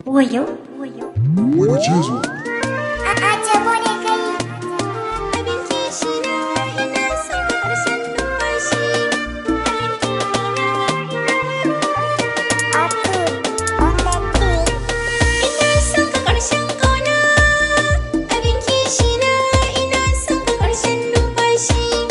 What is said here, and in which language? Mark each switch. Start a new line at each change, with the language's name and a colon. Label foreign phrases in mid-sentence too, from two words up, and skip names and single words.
Hausa: Wayo. Wayo. A, a ce bone kai. Abin kishi na, ina son ka ƙarshen numfashi. Abdul,
English: on the beat.
Hausa: Ina son ka ƙarshen ƙauna. Abin kishi na, ina son ka ƙarshen numfashi.